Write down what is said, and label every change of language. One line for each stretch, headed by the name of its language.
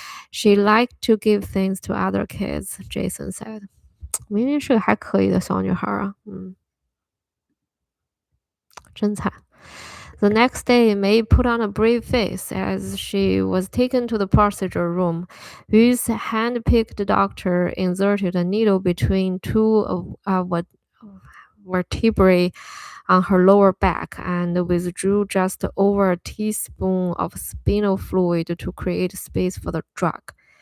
English: She liked to give things to other kids, Jason said.
Chinese: 明明是个还可以的小女孩啊，真惨。
English: The next day, May put on a brave face as she was taken to the procedure room. Yu's hand-picked doctor inserted a needle between two vertebrae on her lower back and withdrew just over a teaspoon of spinal fluid to create space for the drug.